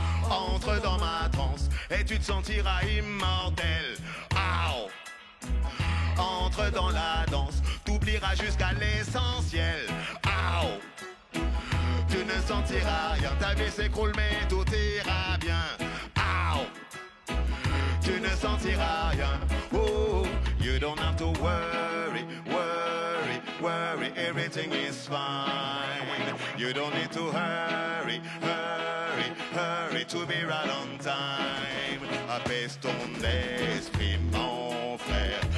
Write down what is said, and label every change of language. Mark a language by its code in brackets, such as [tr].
[fr] Entre dans ma transe et tu te sentiras immortel. Ow! Entre dans la danse, t'oublieras jusqu'à l'essentiel. Ow! Tu ne sentiras rien, ta vie s'écroule mais tout ira bien. Ow! Tu ne sentiras rien. [en] Oh, you don't have to worry, worry, worry. Everything is fine. You don't need to hurry, hurry, hurry to be right on time. [fr] Apaise ton esprit, mon frère.